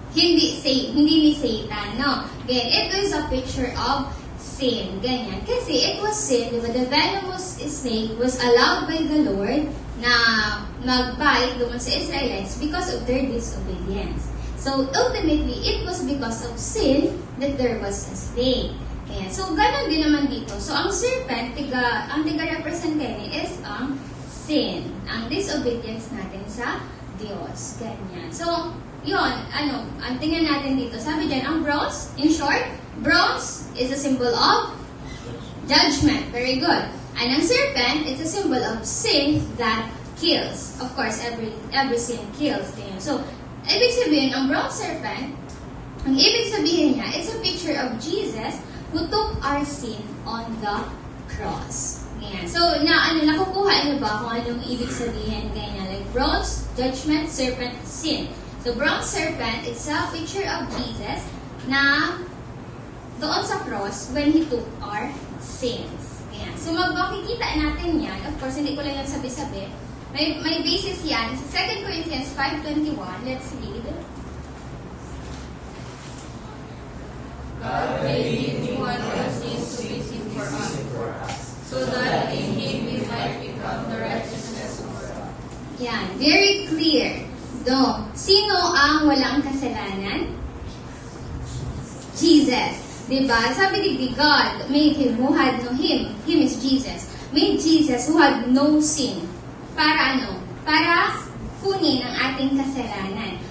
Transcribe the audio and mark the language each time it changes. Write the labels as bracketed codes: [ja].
[tl] Hindi ni Satan, no? [en] Again, it is a picture of sin. Ganyan. Kasi it was sin, diba? The venomous snake was allowed by the Lord [tl] na mag-bite doon sa Israelites [en] because of their disobedience. So, ultimately, it was because of sin that there was a snake. [tl] Ayan. So, ganun din naman dito. So, ang serpent, ang tiga-represent is ang sin. Ang disobedience natin sa Diyos. Ganyan. So, yun, ang tingnan natin dito. Sabi dyan, ang bronze, [en] in short, bronze is a symbol of judgment. Very good. And ang serpent, it's a symbol of sin that kills. Of course, every sin kills. Ganyan. [tl] So, ibig sabihin, ang bronze serpent, ang ibig sabihin niya, [en] it's a picture of Jesus who took our sin on the cross. Ganyan. [tl] So, nakukuha niyo ba kung anong ibig sabihin? Ganyan. Like bronze, judgment, serpent, sin. [en] So, bronze serpent, it's a picture of Jesus [tl] na doon sa cross [en] when He took our sins. [tl] Ayan. So, makikita natin yan. Of course, hindi ko lang yan sabi-sabi. May basis yan. Sa 2 Corinthians 5:21, [en] let's read. God made Him one of these to be sin for us, so that in Him we might become the righteousness of God. Yan. Very clear. No. [tl] Sino ang walang kasalanan? Jesus. Diba? [en] Sabi ni God made Him who had no Him. Him is Jesus. Made Jesus who had no sin. [tl] Para ano? Para kunin ang ating kasalanan.